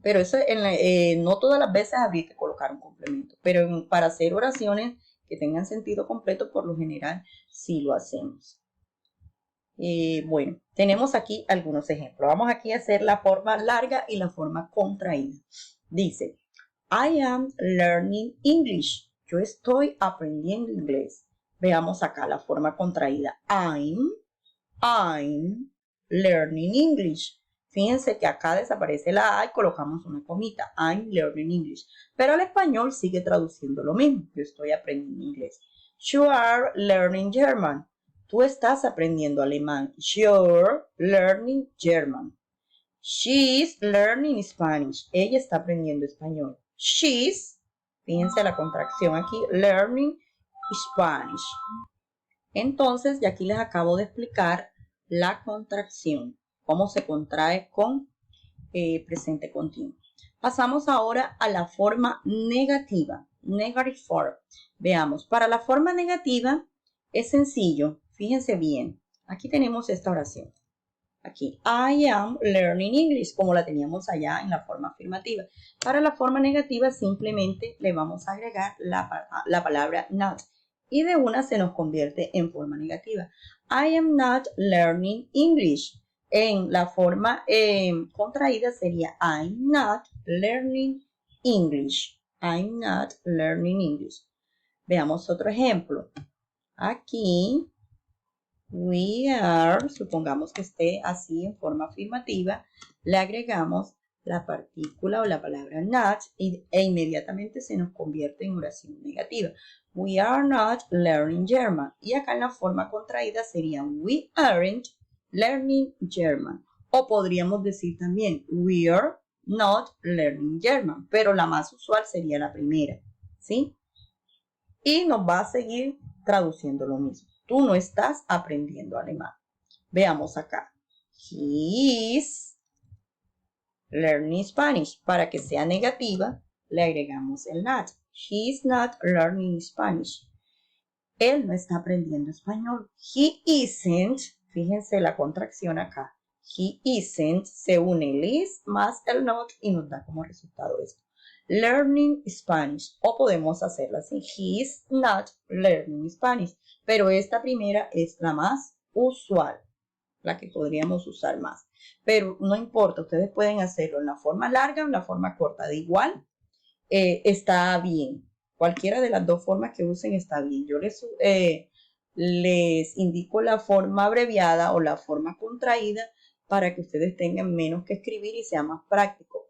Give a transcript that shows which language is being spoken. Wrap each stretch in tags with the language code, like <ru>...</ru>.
<es>Pero eso no todas las veces habría que colocar un complemento. Pero para hacer oraciones que tengan sentido completo, por lo general, sí lo hacemos. Bueno, tenemos aquí algunos ejemplos. Vamos aquí a hacer la forma larga y la forma contraída. Dice,</es> <en>I am learning English.</en> <es>Yo estoy aprendiendo inglés. Veamos acá la forma contraída.</es> <en>I'm learning English.</en> <es>Fíjense que acá desaparece la A y colocamos una comita.</es> <en>I'm learning English.</en> <es>Pero el español sigue traduciendo lo mismo. Yo estoy aprendiendo inglés.</es> <en>You are learning German.</en> <es>Tú estás aprendiendo alemán.</es> <en>You're learning German. She's learning Spanish.</en> <es>Ella está aprendiendo español.</es> <en>She's</en> <es>Fíjense la contracción aquí,</es> <en>learning Spanish.</en> <es>Entonces, y aquí les acabo de explicar la contracción, cómo se contrae con presente continuo. Pasamos ahora a la forma negativa,</es> <en>negative form.</en> <es>Veamos, para la forma negativa es sencillo, fíjense bien. Aquí tenemos esta oración. Aquí,</es> <en>I am learning English,</en> <es>como la teníamos allá en la forma afirmativa. Para la forma negativa simplemente le vamos a agregar la palabra not. Y de una se nos convierte en forma negativa.</es> <en>I am not learning English.</en> <es>En la forma contraída sería</es> <en>I'm not learning English. I'm not learning English.</en> <es>Veamos otro ejemplo. Aquí,</es> <en>we are,</en> <es>supongamos que esté así en forma afirmativa, le agregamos la partícula o la palabra not e inmediatamente se nos convierte en oración negativa.</es> <en>We are not learning German.</en> <es>Y acá en la forma contraída sería</es> <en>we aren't learning German.</en> <es>O podríamos decir también</es> <en>we are not learning German.</en> <es>Pero la más usual sería la primera, ¿sí? Y nos va a seguir traduciendo lo mismo. Tú no estás aprendiendo alemán. Veamos acá.</es> <en>He is learning Spanish.</en> <es>Para que sea negativa, le agregamos el not.</es> <en>He is not learning Spanish.</en> <es>Él no está aprendiendo español.</es> <en>He isn't.</en> <es>Fíjense la contracción acá.</es> <en>He isn't.</en> <es>Se une el is más el not y nos da como resultado esto.</es> <en>Learning Spanish.</en> <es>O podemos hacerla así.</es> <en>He is not learning Spanish.</en> <es>Pero esta primera es la más usual. La que podríamos usar más. Pero no importa. Ustedes pueden hacerlo en la forma larga o en la forma corta. De igual, está bien. Cualquiera de las dos formas que usen está bien. Yo les indico la forma abreviada o la forma contraída para que ustedes tengan menos que escribir y sea más práctico.</es>